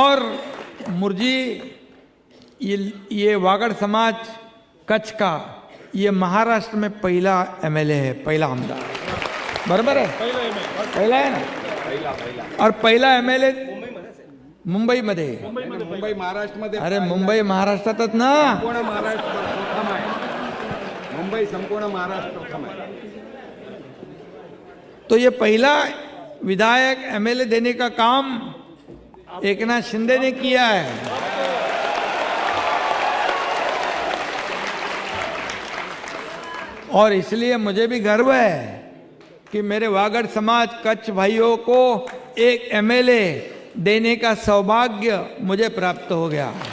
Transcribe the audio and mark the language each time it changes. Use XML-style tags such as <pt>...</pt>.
<hi>और मुर्जी ये वागड़ समाज कच्छ का, ये महाराष्ट्र में पहला एमएलए है, पहला आमदार, बराबर है? पहला है ना? और पहला एमएलए</hi> <mr>मुंबई मध्ये,</mr> <hi>मुंबई महाराष्ट्र,</hi> <mr>अरे मुंबई महाराष्ट्रातच ना, संपूर्ण महाराष्ट्र प्रथम आहे। मुंबई संपूर्ण महाराष्ट्र प्रथम आहे।</mr> <hi>तो ये पहला विधायक एमएलए देने का काम एकनाथ शिंदे ने किया है। और इसलिए मुझे भी गर्व है कि मेरे वागड़ समाज कच्छ भाइयों को एक एमएलए देने का सौभाग्य मुझे प्राप्त हो गया।</hi>